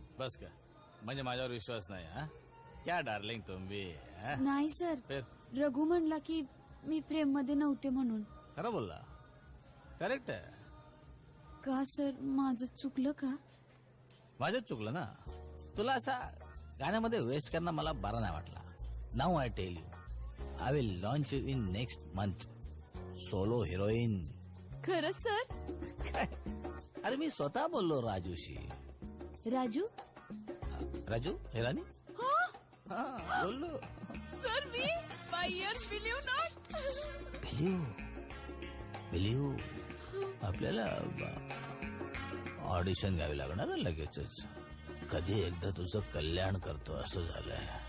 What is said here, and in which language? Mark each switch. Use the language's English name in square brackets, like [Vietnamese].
[Marathi] बस का म्हणजे माझ्यावर विश्वास नाही. हा [Hindi] क्या [Marathi] डार्लिंग तुम्ही. नाही सर रघु म्हणला की मी फ्रेम मध्ये नव्हते म्हणून. खरं बोलला. करेक्ट आहे का सर माझं चुकलं का? माझंच चुकलं ना. तुला असा गाण्यामध्ये वेस्ट करणं मला बरा नाही वाटला. [English] Now I tell you I will launch you in next month. Solo heroine. [Marathi] खरंच सर? अरे मी स्वतः बोललो राजूशी. राजू? राजू हिरानी? हाँ बोललो. Sir मी [English] my ears believe not. Believe. [Marathi] आपल्याला ऑडिशन घ्यावी लागणार लगेचच. कधी एकदा तुझं कल्याण करतो असं झालंय.